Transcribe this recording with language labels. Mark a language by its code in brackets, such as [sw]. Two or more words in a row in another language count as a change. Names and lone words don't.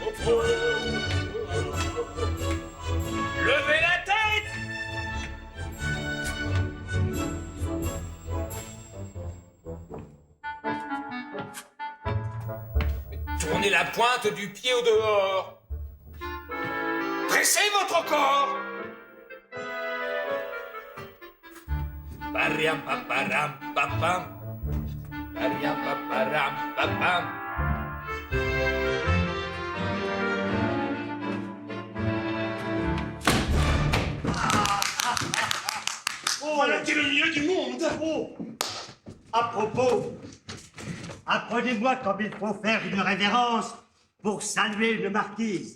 [fr] Levez la tête! Tournez la pointe du pied au dehors. Dressez votre corps. Pariam paparam papam. Pariam paparam papam. Voilà qui est le mieux du monde. Oh. À propos, apprenez-moi comme il faut faire une révérence pour saluer une marquise.